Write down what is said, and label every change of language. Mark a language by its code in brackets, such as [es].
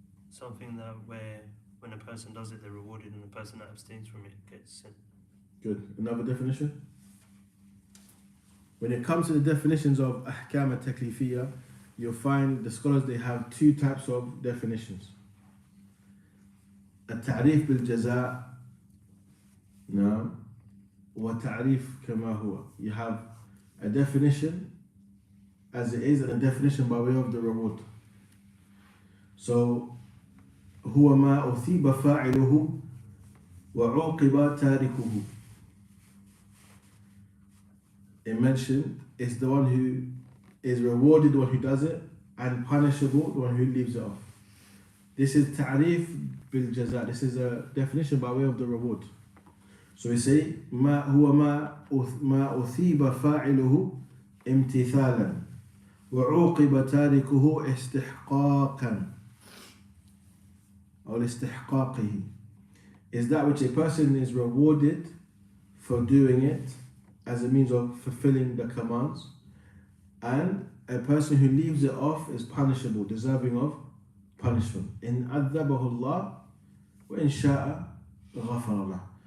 [en] Something that where when a person does it, they're rewarded, and the person that abstains from it gets sent. Good. Another definition? When it comes to the definitions of ahkam al-taklifiyya, you'll find the scholars, they have two types of definitions. [ar] التعريف بالجزاء, نعم, وتعريف كما هو. [en] You have a definition as it is and a definition by way of the reward. [ar] So هو ما أثيب فاعله وعوقب تاركه. [en] It mentioned it's the one who is rewarded, the one who does it, and punishable, the one who leaves it off. This is [ar] ta'rif bil jaza. [en] This is a definition by way of the reward. So we say [ar] ما هو ما أثيب فاعله امتثالا وعوقب تاركه استحقاقا. [en] Or istihqaqihi is that which a person is rewarded for doing it as a means of fulfilling the commands, and a person who leaves it off is punishable, deserving of punishment. [ar] In adhabahu Allah wa in sha'a ghafara lah.